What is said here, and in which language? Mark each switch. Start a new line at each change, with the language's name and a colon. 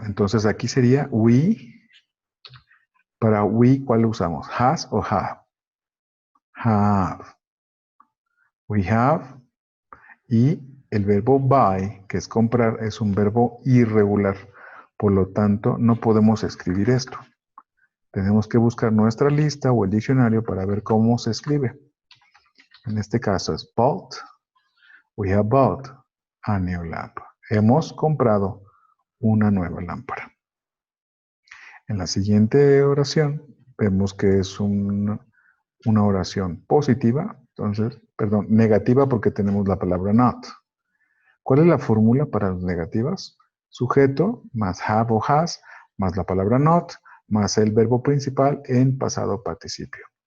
Spanish: Entonces aquí sería we. Para we, ¿cuál usamos? Has o have? Have.
English: We have.
Spanish: Y el verbo buy, que es comprar, es un verbo irregular. Por lo tanto, no podemos escribir esto. Tenemos que buscar nuestra lista o el diccionario para ver cómo se escribe. En este caso es bought.
English: We have bought a new lamp.
Spanish: Hemos comprado una nueva lámpara. En la siguiente oración vemos que es una oración positiva, entonces, perdón, negativa porque tenemos la palabra not. ¿Cuál es la fórmula para las negativas? Sujeto más have o has más la palabra not más el verbo principal en pasado participio.